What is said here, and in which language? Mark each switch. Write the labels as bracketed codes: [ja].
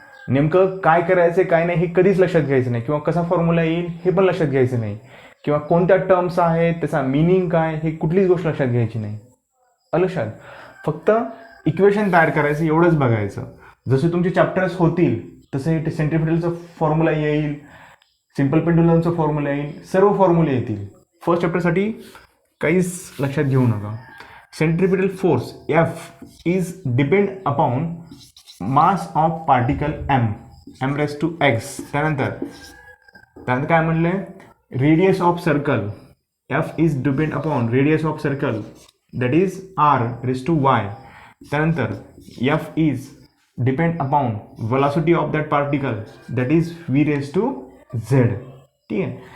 [mr] नेमकं काय करायचं काय नाही हे कधीच लक्षात घ्यायचं नाही, किंवा कसा फॉर्म्युला येईल हे पण लक्षात घ्यायचं नाही, किंवा कोणत्या टर्म्स आहेत त्याचा मिनिंग काय हे कुठलीच गोष्ट लक्षात घ्यायची नाही. लक्षात फक्त इक्वेशन तयार करायचं एवढंच बघायचं. जसे तुमचे चॅप्टर्स होतील तसे सेंट्रिपिटलचं फॉर्म्युला येईल, सिंपल पेंडुलमचं फॉर्म्युला येईल, सर्व फॉर्म्युले येतील. फर्स्ट चॅप्टरसाठी काहीच लक्षात घेऊ नका. [en] Centripetal force F is depend upon mass of particle m raise to x. [mr] त्यानंतर काय म्हणले [en] Radius of circle F is depend upon radius of circle that is r raise to y. त्यानंतर F is depend upon velocity of that particle that is v raise to z. [mr] ठीक आहे.